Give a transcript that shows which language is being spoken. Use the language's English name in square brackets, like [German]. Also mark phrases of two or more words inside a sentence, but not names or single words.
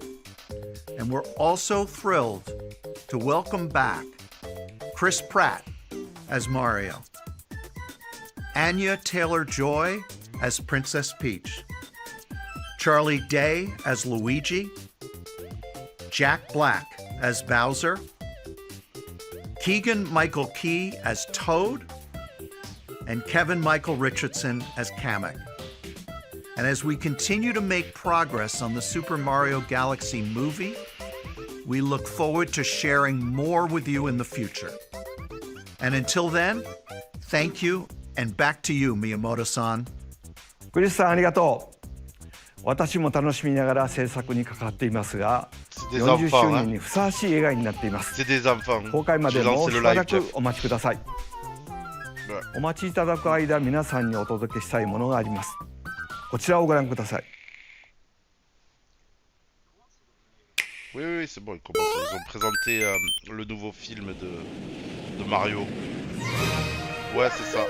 [English] And we're also thrilled to welcome back Chris Pratt as Mario, Anya Taylor-Joy as Princess Peach, Charlie Day as Luigi, Jack Black as Bowser, Keegan-Michael Key as Toad, and Kevin-Michael Richardson as Kamek. And as we continue to make progress on the Super Mario Galaxy movie, we look forward to sharing more with you in the future. And until then, thank you, and back to you, Miyamoto-san. [Japanese] クリスさんありがとう。私も楽しみながら制作に関わっていますが、40周年にふさわしい映画になっています。公開までもうしばらくお待ちください。お待ちいただく間、皆さんにお届けしたいものがあります。こちらをご覧ください。 [French] Oui, oui, c'est bon, ils commencent. Ils ont présenté le nouveau film de Mario. Ouais, c'est ça.